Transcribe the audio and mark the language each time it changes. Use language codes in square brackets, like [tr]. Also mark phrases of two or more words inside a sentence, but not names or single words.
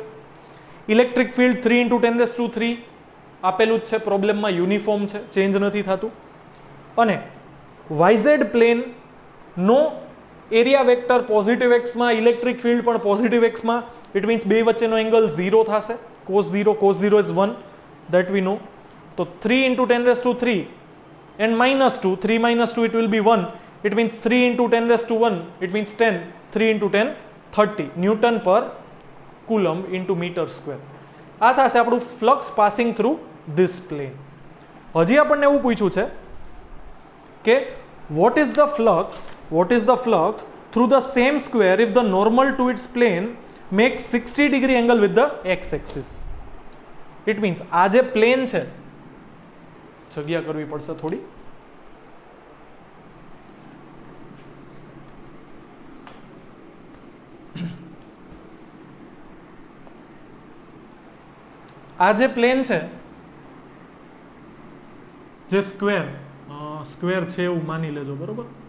[en] electric field [gu] 3 into 10⁻³ આપેલું જ છે પ્રોબ્લેમમાં, યુનિફોર્મ છે, ચેન્જ નથી થતું. અને YZ પ્લેન નો [en] area vector positive [gu] એક્સમાં, [en] electric field [gu] પણ પોઝિટિવ એક્સમાં. [en] it means [gu] બે વચ્ચેનો એંગલ 0 થશે. [en] cos 0 is 1, that we know. તો 3 into 10⁻³ and -2, 3 - 2 it will be 1. It means 3 into 10⁻⁻1, it means 10. 3 into 10, 30 newton per coulomb into meter square. [gu] આ થશે આપણું [en] flux passing through this plane. [gu] હજી આપણને એવું પૂછ્યું છે કે [en] what is the flux through the same square if the normal to its plane makes 60° angle with the x-axis? It means [gu] આ જે પ્લેન છે, જગ્યા કરવી પડશે થોડી. આ જે પ્લેન છે, જે સ્ક્વેર છે એવું માની લેજો. બરોબર?